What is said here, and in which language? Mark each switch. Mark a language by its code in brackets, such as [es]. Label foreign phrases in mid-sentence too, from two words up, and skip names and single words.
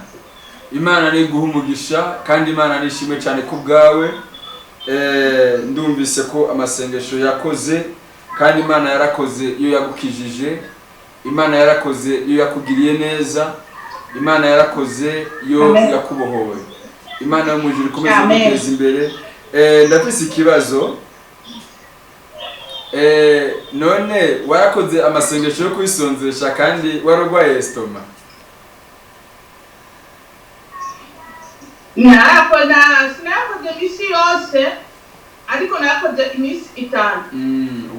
[rn] Imana ni guha umugisha kandi Imana nishimwe cyane ku bwawe. Ndumvise ko amasengesho yakoze kandi Imana yarakoze iyo yagukijije. Imana yarakoze iyo yakugiriye neza. Imana yarakoze iyo yakubohoye. Imana yo mujuru ikomeze guteza imbere. Ndafise ikibazo. None warakoze amasengesho yo kwisonzesha kandi warogwaye estoma? Sinakoze imisi yose ariko nakoze imisi 5.